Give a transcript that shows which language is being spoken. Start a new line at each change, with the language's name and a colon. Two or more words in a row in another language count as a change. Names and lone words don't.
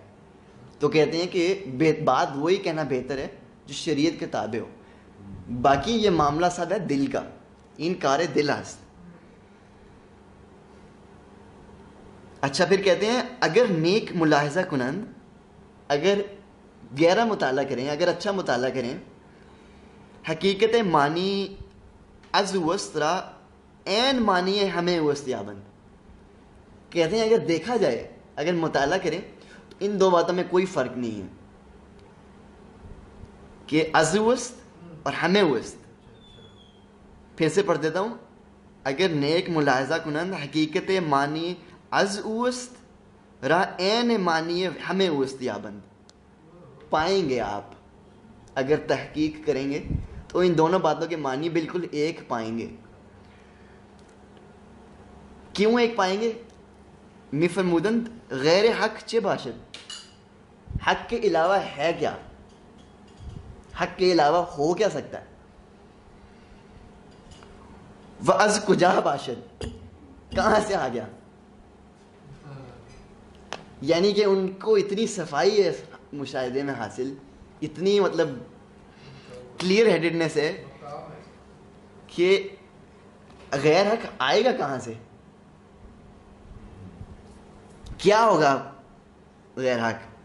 Urdu: تو کہتے ہیں کہ بات وہی کہنا بہتر ہے جو شریعت کے تابع ہو. باقی یہ معاملہ سب ہے دل کا,
Persian: انکار دل است.
Urdu: اچھا پھر کہتے ہیں
Persian: اگر نیک ملاحظہ کنند,
Urdu: اگر گہرا مطالعہ کریں, اگر اچھا مطالعہ کریں,
Persian: حقیقت معنی از وسطرا این معنی ہمیں وسطیابند.
Urdu: کہتے ہیں اگر دیکھا جائے, اگر مطالعہ کریں تو ان دو باتوں میں کوئی فرق نہیں ہے کہ
Persian: از وسط
Urdu: اور
Persian: ہمیں وسط.
Urdu: پھر سے پڑھ دیتا ہوں.
Persian: اگر نیک ملاحظہ کنند حقیقت معنی از وسط را این معنی ہمیں وسطیابند.
Urdu: پائیں گے آپ, اگر تحقیق کریں گے تو ان دونوں باتوں کے معنی بالکل ایک پائیں گے. کیوں ایک پائیں گے؟
Persian: می فرمودند غیر حق چه باشد,
Urdu: حق کے علاوہ ہے کیا, حق کے علاوہ ہو کیا سکتا ہے.
Persian: وَأَز کجا باشد,
Urdu: کہاں سے آ گیا. یعنی کہ ان کو اتنی صفائی ہے مشاہدے میں حاصل, اتنی مطلب
English: clear headedness
Urdu: ہے کہ غیر حق آئے گا کہاں سے, کیا ہوگا غیر حق.